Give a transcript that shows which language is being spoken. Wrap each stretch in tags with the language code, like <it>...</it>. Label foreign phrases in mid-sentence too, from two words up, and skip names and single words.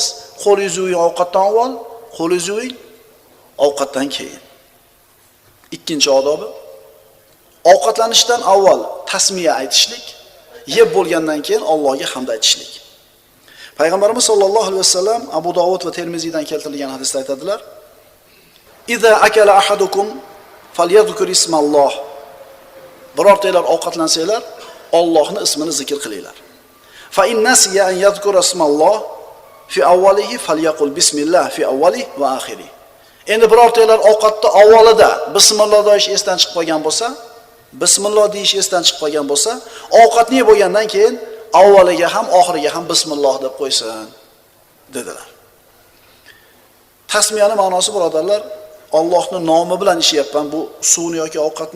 <uz>Qo'lingizni yuving ovqatdan avval, qo'lingizni yuving ovqatdan keyin. Ikkinchi odobi ovqatlanishdan avval tasmiya aytishlik, yeb bo'lgandan keyin Allohga hamd aytishlik. Payg'ambarimiz</uz> <ar>صلى الله عليه وسلم</ar> <uz>Abu Dovud va Termiziydan keltirilgan hadisda aytadilar:</uz> <ar>"إذا أكل أحدكم فليذكر اسم الله."</ar> <uz>Birortalar ovqatlansanglar, Allohning ismini zikr qilinglar.</uz> <ar>فإن نسي أن يذكر اسم الله في أوله فليقل بسم الله في أوله وآخره.</ar> <uz>Endi birortalar ovqatda avvalida bismillah deyish esdan chiqib qolgan bo'lsa, bismillah deyish esdan chiqib qolgan bo'lsa, ovqatni yeb bo'lgandan keyin avvaliga ham oxiriga ham bismillah deb qo'ysin dedilar. Tasmiyani ma'nosi birodarlar, Allohning nomi bilan ishyapman bu suvni yoki ovqatni.</uz>